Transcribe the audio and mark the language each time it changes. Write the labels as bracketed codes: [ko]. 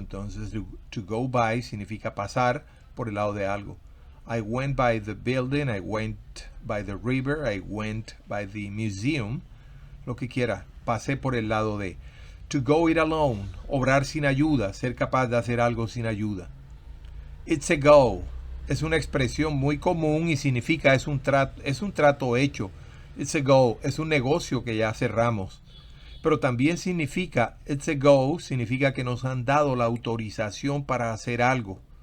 [es] Entonces, to go by significa pasar por el lado de algo. [en] I went by the building, I went by the river, I went by the museum. [es] Lo que quiera, pasé por el lado de. To go it alone, obrar sin ayuda, ser capaz de hacer algo sin ayuda. [en] It's a go, [es] es una expresión muy común y significa es un trato hecho. [en] It's a go, [es] es un negocio que ya cerramos. Pero también significa, it's a go, significa que nos han dado la autorización para hacer algo.